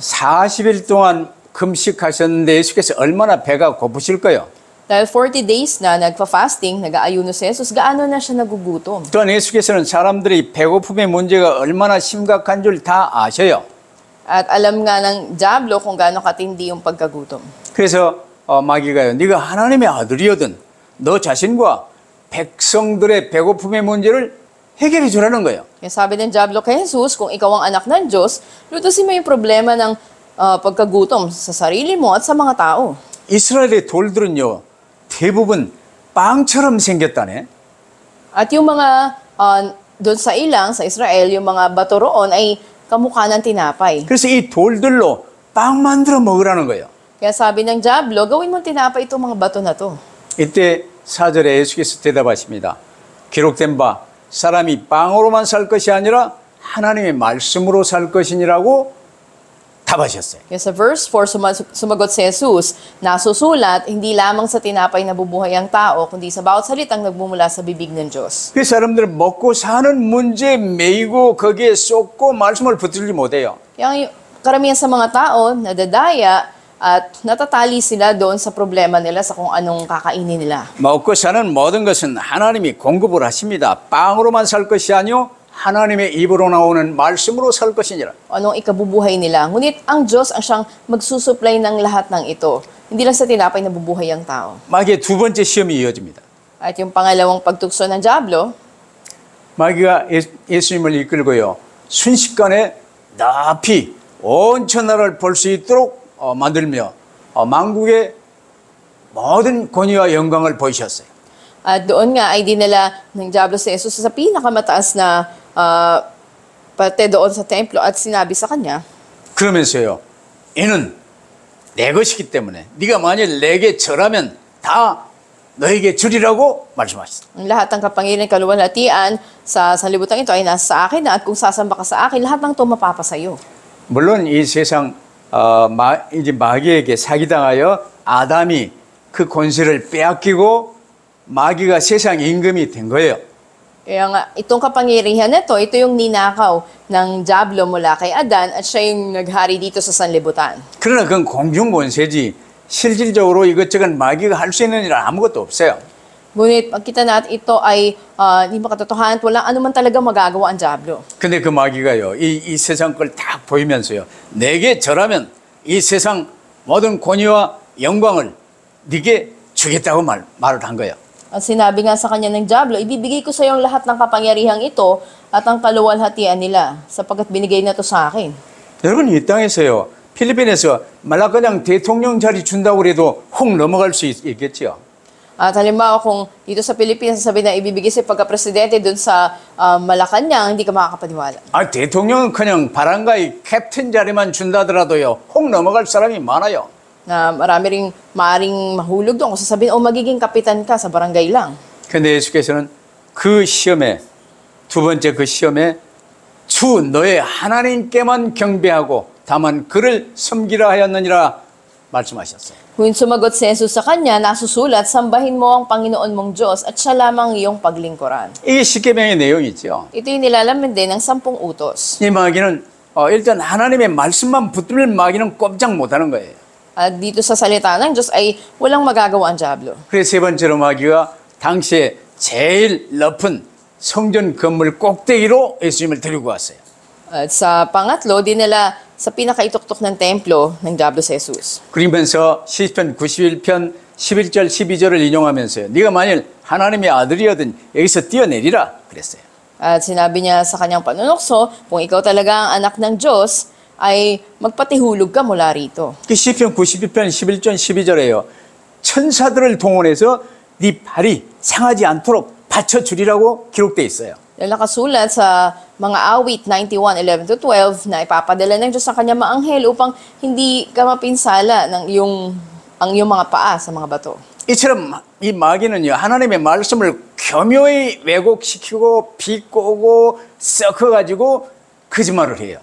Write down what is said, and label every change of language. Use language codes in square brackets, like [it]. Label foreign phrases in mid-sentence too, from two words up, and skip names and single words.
[ko] 40일 동안 금식하셨는데 예수께서 얼마나 배가 고프실 거예요. [tl] Dahil 40 days na nagpa-fasting, nag-aayuno si Jesus, gaano na siya nagugutom? [ko] 또한 예수께서는 사람들이 배고픔의 문제가 얼마나 심각한 줄 다 아셔요. [tl] At alam nga ng dyablo kung gaano katindi yung pagkagutom. [ko] 그래서 마귀가요, 네가 하나님의 아들이거든 너 자신과 백성들의 배고픔의 문제를 해결해 주라는 거예요. [tl] Kaya sabi ng dyablo kay Jesus, kung ikaw ang anak ng Diyos, lutusin mo yung problema ng pagkagutom sa sarili mo at sa mga tao. [ko] 이스라엘의 돌들은요 대부분 빵처럼 생겼다네. [tl] At yung mga doon sa ilang, sa Israel, yung mga bato roon ay kamukha ng tinapay. [ko] 그래서 이 돌들로 빵 만들어 먹으라는 거예요. [tl] Kaya sabi ng dyablo, gawin mong tinapay itong mga bato na to. [ko] 이때 4절에 예수께서 대답하십니다. 기록된 바 사람이 빵으로만 살 것이 아니라 하나님의 말씀으로 살 것이니라고 답하셨어요. [tl] Kaya sa verse 4, sumagot si Jesus, nasusulat, hindi lamang sa tinapay na bubuhay ang tao, kundi sa bawat salitang nagmumula sa bibig ng Diyos. [ko] 그 사람들은 먹고 사는 문제에 매이고 거기에 쏟고 말씀을 붙들지 못해요. [tl] Kaya karamihan sa mga tao, nadadaya at natatali sila doon sa problema nila sa kung anong kakainin nila. [ko] 먹고 사는 모든 것은 하나님이 공급을 하십니다. 빵으로만 살 것이 아니요 하나님의 입으로 나오는 말씀으로 살 것이니라. [tl] Anong ikabubuhay nila. Ngunit ang Diyos ang siyang magsusupply ng lahat ng ito. Hindi lang sa tinapay na bubuhay ang tao. [ko] 마귀의 두 번째 시험이 이어집니다. [tl] At yung pangalawang pagtukso ng Diablo, [ko] 마귀가 예수님을 이끌고요. 순식간에 높이 온 천하를 볼 수 있도록 만들며 만국의 모든 권위와 영광을 보이셨어요. [tl] at doon nga ay dinala ng Diablo si Jesus sa pinakamataas na parte doon sa templo at sinabi sa kanya, [ko] 그러면서요. 이는 내 것이기 때문에 네가 만일 내게 절하면 다 너에게 주리라고 말씀하셨어요. [tl] ang lahat ng kapangyarihan kaluwalhatian sa sanlibutan ito ay nasa sa akin na at kung sasamba ka sa akin, lahat ng ito mapapasayo. [ko] 물론 이 세상 이제 마귀에게 사기당하여 아담이 그 권세를 빼앗기고 마귀가 세상 임금이 된 거예요. [tl] Kaya nga, itong kapangyarihan na ito yung ninakaw ng Diablo mula kay Adan at siya yung naghari dito sa sanlibutan. [ko] 그러나 그건 공중 권세지 실질적으로 이것저것 마귀가 할 수 있는 일 아무것도 없어요. [tl] Ngunit pagkita natin ito ay hindi makatotohanan at walang anuman talaga magagawa ang Diablo. [ko] 근데 그 마귀가요, 이 세상 걸 딱 보이면서요, 내게 절하면 이 세상 모든 권위와 영광을 네게 주겠다고 말을 한 거예요. [tl] At sinabi nga sa kanya ng Diablo, ibibigay ko sa iyo lahat ng kapangyarihang ito at ang kaluwalhatian nila sapagkat binigay na to sa akin. [ko] 여러분 이 땅에서요, 필리핀에서 말라가냥 대통령 자리 준다고 해도 혹 넘어갈 수 있겠죠. [tl] At halimbawa kung dito sa Pilipinas sabi na ibibigay sa pagka-presidente dun sa Malacanang, hindi ka makakapaniwala. [ko] 대통령은 그냥 바람가이 캡틴 자리만 준다더라도요, 혹 넘어갈 사람이 많아요. [tl] Na marami ring maaring mahulog doon kung sasabihin, magiging kapitan ka sa barangay lang. [ko] 근데 예수께서는 그 시험에, 두 번째 그 시험에 주 너의 하나님께만 경배하고 다만 그를 섬기라 하였느니라 말씀하셨어요. [tl] Kung sumagot si Jesus sa kanya, nasusulat, sambahin mo ang Panginoon mong Diyos at siya lamang iyong paglingkuran. [ko] 이게 십계명의 내용이죠. [tl] Ito yung nilalaman din ng 10 utos. [ko] 이 마귀는 일단 하나님의 말씀만 붙들면 마귀는 꼼짝 못하는 거예요. [tl] At dito sa salita ng Diyos ay walang magagawa ang Diablo. [ko] 그래서 세 번째로 마귀가 당시에 제일 높은 성전 건물 꼭대기로 예수님을 데리고 왔어요. [tl] At sa pangatlo, dinala sa pinakaituktok ng templo ng Diablo si Jesus. [ko] 그러면서 시편 91편 11절 12절을 인용하면서요. 네가 만일 하나님의 아들이거든 여기서 뛰어내리라 그랬어요. [tl] At sinabi niya sa kanyang panunokso, kung ikaw talaga ang anak ng Diyos, ay magpatihulog ka mula rito. [ko] 그 시편 91편 11절 12절에요. 천사들을 동원해서 네 발이 상하지 않도록 받쳐주리라고 기록되어 있어요. [tl] Dahil nakasulat sa mga awit 91:11-12 na ipapadala ng Diyos sa kanyang mga anghel upang hindi ka mapinsala ng ang iyong mga paa sa mga bato. [ko] 이처럼 이 마귀는요, 하나님의 말씀을 교묘히 왜곡시키고 비꼬고 섞어가지고 거짓말을 해요.